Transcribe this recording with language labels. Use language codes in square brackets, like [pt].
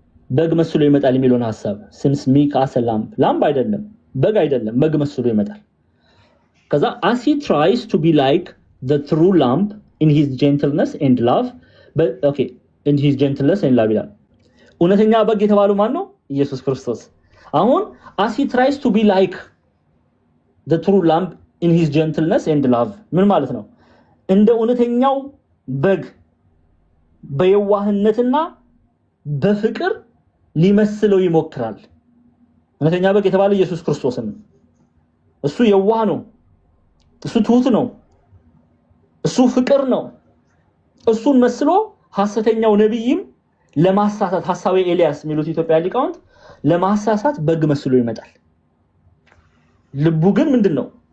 [am] በግ መስሎ ይመጣል የሚለውን ሐሳብ [en] seems meek as a lamb lamb [am] አይደለም፣ በግ አይደለም፣ በግ መስሎ ይመጣል። ከዛ [en] as he tries to be like the true lamb in his gentleness and love, but okay, in his gentleness and love [am] ይላል። እውነተኛ በግ የተባለው ማን ነው? ኢየሱስ ክርስቶስ። አሁን [en] as he tries to be like the true lamb in his gentleness and love [am] ምን ማለት ነው? እንደ እውነተኛው በግ በየዋህነትና በፍቅር ሊመስለው ይሞክራል። እውነተኛ በግ የተባለ ኢየሱስ ክርስቶስ ነው። እሱ የዋህ ነው። እሱ ትሁት ነው። እሱ ፍቅር ነው። እሱን መስሎ ሐሰተኛው ነብይም ለማሳሳት ሐሳዊ ኤልያስ የሚሉት ኢትዮጵያ ሊቃውንት ለማሳሳት በግ መስሎ ይመጣል። ልቡ ግን ምንድነው?